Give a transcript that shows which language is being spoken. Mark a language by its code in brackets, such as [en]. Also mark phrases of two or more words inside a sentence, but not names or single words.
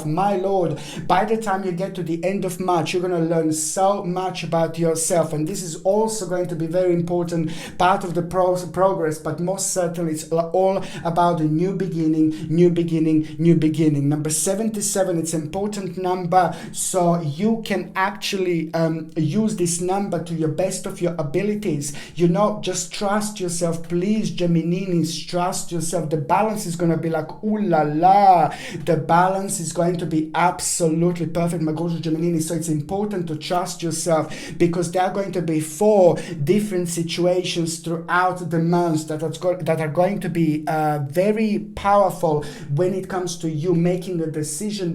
[en] My Lord, by the time you get to the end of March, you're going to learn so much about yourself, and this is also going to be very important part of the progress, but most certainly it's all about a new beginning. Number 77, it's an important number, so you can actually use this number to your best of your abilities. Just trust yourself, please, Gemininis, trust yourself. The balance is going to be like, ooh la la, the balance is going to be absolutely perfect, my gorgeous Gemininis. So it's important to trust yourself, because there are going to be 4 different situations throughout the months that are going to be very powerful when it comes to you making a decision.